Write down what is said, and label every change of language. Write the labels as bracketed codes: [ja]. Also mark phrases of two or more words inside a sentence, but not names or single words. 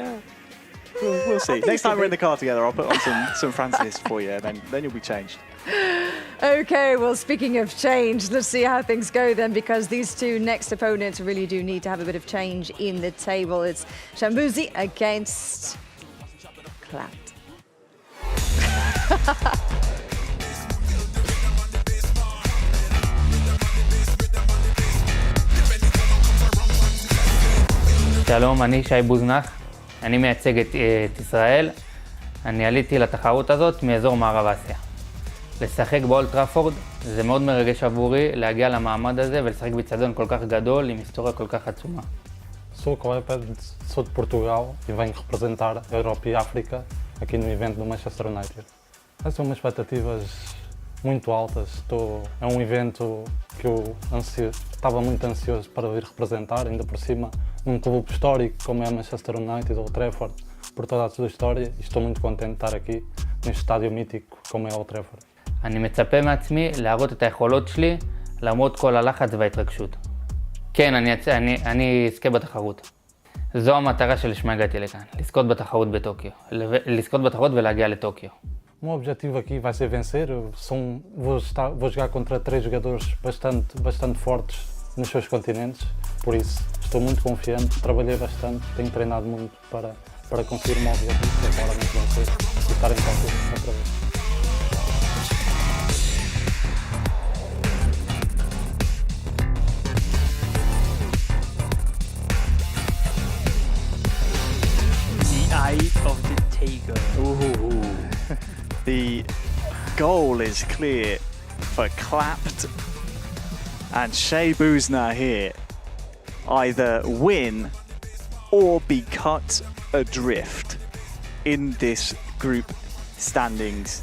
[en] Yeah. We'll see. Next time we're in the car together, I'll put on some Francis for you, then you'll be changed. Okay, well, speaking of change, let's see how things go then, because these two next opponents really do need to have a bit of change in the table. It's Shamil against Clapt. [he] שלום, אני שי בוזנח, אני מייצג את ישראל. אני עליתי לתחרות הזאת מאזור מערב אסיה. לשחק באולד טראפורד זה מאוד מרגש עבורי להגיע למעמד הזה ולשחק באצטדיון כל כך גדול עם היסטוריה כל כך עצומה. [pt] Sou Kleber, sou de Portugal e venho representar a Europa e a África aqui no evento do Manchester United. São umas expectativas muito altas. É um evento que eu estava muito ansioso para vir representar, ainda por cima num clube histórico como é Manchester United, Old Trafford, por toda a sua história, e estou muito contente de estar aqui neste estádio mítico כמו Old Trafford. [he] אני מצפה מעצמי להראות את היכולות שלי למרות כל הלחץ וההתרגשות. כן, אני אזכה בתחרות. זו המטרה שלשמה הגעתי לכאן, לזכות בתחרות בטוקיו, לזכות בתחרות ולהגיע לטוקיו. [pt] O meu objetivo aqui vai ser vencer. Vou jogar contra 3 jogadores bastante fortes nos seus continentes, por isso estou muito confiante, trabalhei bastante, tenho treinado muito para conseguir o meu objetivo, que é claramente vencer e estar em campo outra vez. [en] Eye of the Tiger. Ooh. The goal is clear for Clapt, and Shea Buzna here either win or be cut adrift in this group standings.